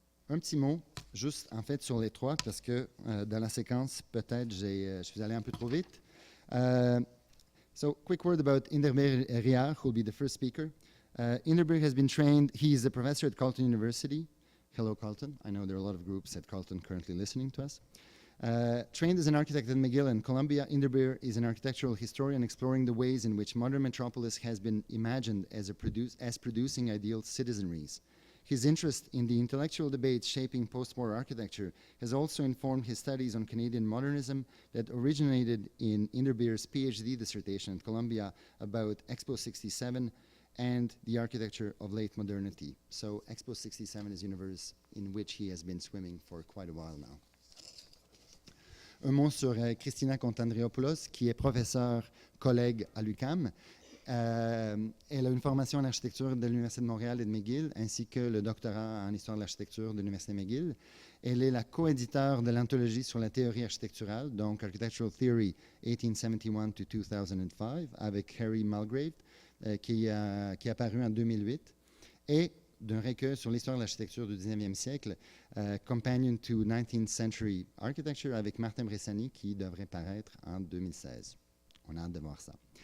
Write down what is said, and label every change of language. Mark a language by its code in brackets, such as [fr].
[fr] Un petit mot, juste en fait sur les trois, parce que dans la séquence, peut-être je suis allé un peu trop vite. [en] So, quick word about Inderbeer Riard, who will be the first speaker. Inderbeer has been trained, he is a professor at Carleton University. Hello, Carleton. I know there are a lot of groups at Carleton currently listening to us. Trained as an architect at McGill and Columbia, Inderbeer is an architectural historian exploring the ways in which modern metropolis has been imagined as producing ideal citizenries. His interest in the intellectual debates shaping post-war architecture has also informed his studies on Canadian modernism that originated in Inderbeer's PhD dissertation at Columbia about Expo 67 and the architecture of late modernity. So Expo 67 is a universe in which he has been swimming for quite a while now. [fr] Un mot sur Christina Contandriopoulos, qui est professeure collègue à l'UQAM. Elle a une formation en architecture de l'Université de Montréal et de McGill, ainsi que le doctorat en histoire de l'architecture de l'Université McGill. Elle est la coéditeur de l'anthologie sur la théorie architecturale, donc Architectural Theory 1871 to 2005, avec Harry Mulgrave, qui est apparu en 2008, et d'un recueil sur l'histoire de l'architecture du 19e siècle, Companion to 19th Century Architecture, avec Martin Bressani, qui devrait paraître en 2016. On a hâte de voir ça.